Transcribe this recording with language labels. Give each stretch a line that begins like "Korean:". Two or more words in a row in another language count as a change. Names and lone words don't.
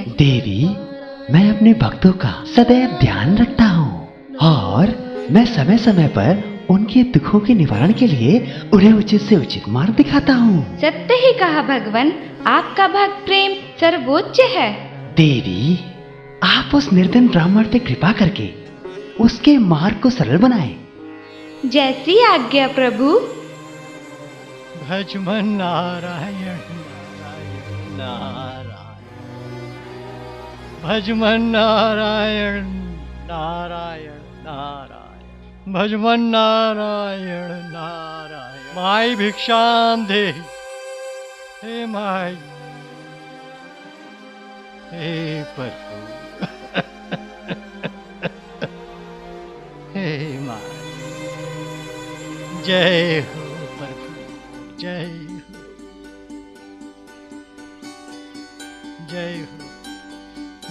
Hindi: देवी, मैं अपने भक्तों का सदैव ध्यान रखता हूँ और मैं समय समय पर उनके दुखों के निवारण के लिए उन्हें उचित से उचित मार्ग दिखाता हूँ। सत्य ही कहा भगवान, आपका भक्त प्रेम सर्वोच्च है। देवी, आप उस निर्धन ब्राह्मण पे कृपा करके उसके मार्ग को सरल बनाएं। जैसी आज्ञा प्रभु। भजमन नारायण नारायण नारायण, भजमन नारायण नारायण नारायण, भजमन नारायण नारायण। माई भिक्षाम दे, हे माई, हे प्रभु, हे माई, जय हो प्रभु, जय हो, जय हो।